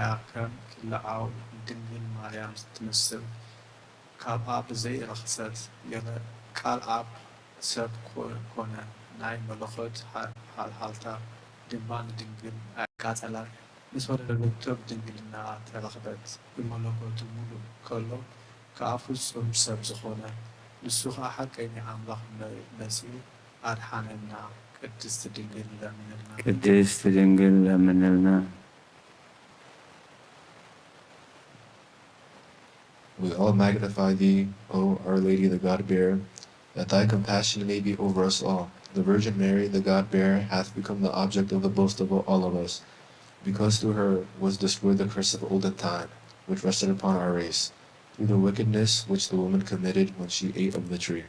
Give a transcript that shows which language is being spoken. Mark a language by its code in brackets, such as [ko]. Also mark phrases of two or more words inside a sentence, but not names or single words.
[ti] ከም ክልዓው ድንግል ማርያም ትመስል ካብኣ ብዘይ ረኽሰት ቃል ኣብ ሰብ ኮነ። ናይ መለኾት ሓልሓልታ ድማ ንድንግል ኣያቃፀላን። ምስ ወለደቶ ብድንግልና ተረኽበት። ብመለኮቱ ሙሉእ ከሎ ከዓ ፍጹም ሰብ ዝኾነ ንሱ ከዓ ሓቀኛ ኣምላኽ መሲኡ ኣድሓነና። ቅድስት ድንግል ለምንልና። ቅድስት ድንግል ለምንልና። [en] We all magnify thee, O Our Lady, the God-bearer, that thy compassion may be over us all. The Virgin Mary, the God-bearer, hath become the object of the boast of all of us, because through her was destroyed the curse of olden time, which rested upon our race, through the wickedness which the woman committed when she ate of the tree.